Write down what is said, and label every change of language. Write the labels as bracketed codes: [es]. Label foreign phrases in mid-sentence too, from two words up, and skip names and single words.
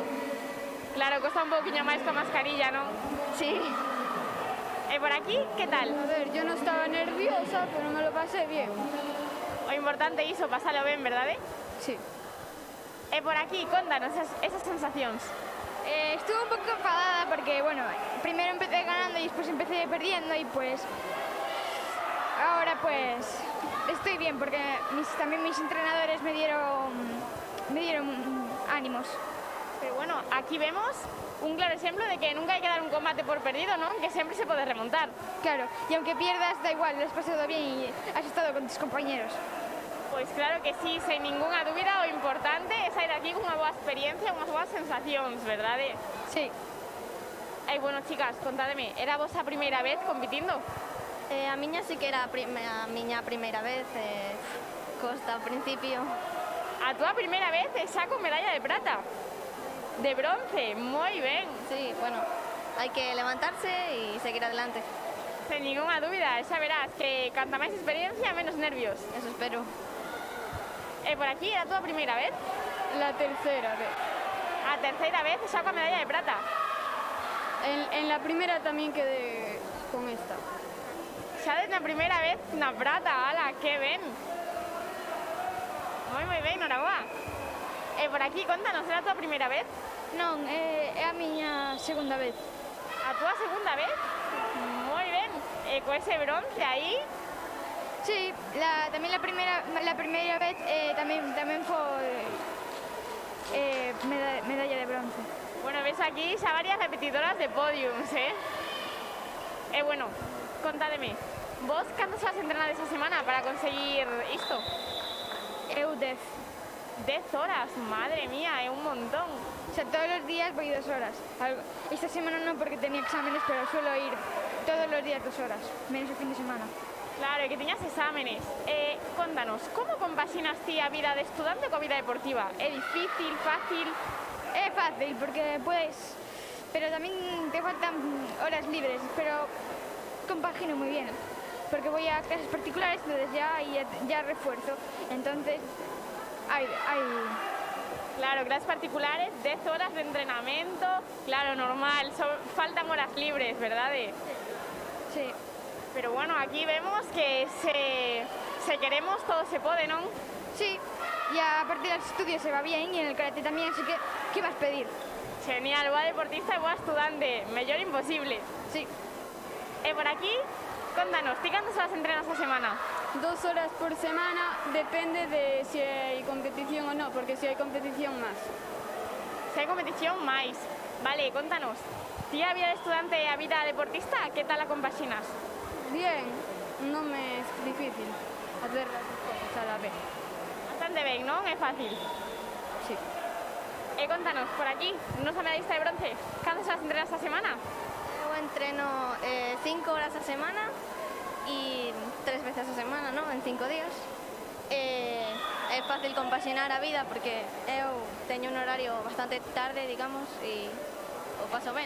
[gl] Claro, costa un pouquiño máis con mascarilla, non? [es] Sí. [gl] E por aquí, que tal? [es] A ver, yo no estaba nerviosa, pero me lo pasé bien. [gl] O importante iso, pasalo ben, verdade? [es] Sí. [gl] E por aquí, contanos esas sensacións. [es] Estuve un poco enfadada porque, bueno, primero empecé ganando y después empecé perdiendo y pues ahora pues estoy bien porque también mis entrenadores me dieron ánimos. Pero bueno, aquí vemos un claro ejemplo de que nunca hay que dar un combate por perdido, ¿no? Que siempre se puede remontar. Claro, y aunque pierdas, da igual, lo has pasado bien y has estado con tus compañeros. [gl] Pois claro que sí, sen ninguna dúbida, o importante é sair aquí con unha boa experiencia, unhas boas sensacións, verdade? [es] Sí. [gl] E bueno, chicas, contádeme, era vos a primeira vez compitindo? A miña sí que era a miña primeira vez, costa ao principio. A túa primeira vez e xa con medalla de prata? De bronce, moi ben. Sí, bueno, hai que levantarse e seguir adelante. Sen ninguna dúbida, xa verás que canta máis experiencia, menos nervios. [es] Eso espero. [gl] E por aquí, era a túa primeira vez? [es] La tercera vez. [gl] A terceira vez xa coa medalla de prata? [es] En la primera también quedé con esta. [gl] Xa desde a primeira vez na prata, ala, que ben. Moi ben, noraboa. E por aquí, contanos, era a túa primeira vez? Non, é a miña segunda vez. A túa segunda vez? Moi ben. E co ese bronce aí? [es] Sí, también la primera vez también fue medalla de bronce. [gl] Bueno, ves aquí xa varias repetidoras de podiums, eh? E bueno, contádeme, vos canto xa has entrenado esa semana para conseguir isto? Eu 10. 10 horas, madre mía, é un montón. [es] O sea, todos los días voy 2 horas. Esta semana no porque tenía exámenes, pero suelo ir todos los días 2 horas, menos el fin de semana. [gl] Claro, e que tiñas exámenes. Contanos, como compaxinas ti a vida de estudante coa vida deportiva? É difícil, fácil? É fácil [es] porque puedes, pero también te faltan horas libres, pero compagino muy bien, porque voy a clases particulares, entonces ya refuerzo, entonces hay Claro, clases particulares, 10 horas de entrenamiento, claro, normal, faltan horas libres, ¿verdad? Sí. Pero bueno, aquí vemos que se queremos, todo se puede, ¿no? Sí, y a partir del estudio se va bien y en el karate también, así que ¿qué vas a pedir? Genial, [gl] boa deportista e boa estudante, mellor imposible. [es] Sí. [gl] E por aquí, contanos, ti cantas horas entrenas a semana? [es] 2 horas por semana, depende de si hay competición o no, porque si hay competición más. [gl] Se hai competición máis. Vale, contanos, ti a vida de estudante e a vida deportista, que tal a compaxinas? [es] Bien, non me es difícil hacer las dos cosas a la vez. [gl] Bastante ben, non? É fácil. [es] Sí. [gl] E contanos, por aquí, nosa medallista de bronce, cantas horas entrenas a semana? Eu entreno 5 horas a semana e 3 veces a semana, ¿no? En 5 días. É fácil compaxinar a vida porque eu teño un horario bastante tarde, digamos, e o paso ben.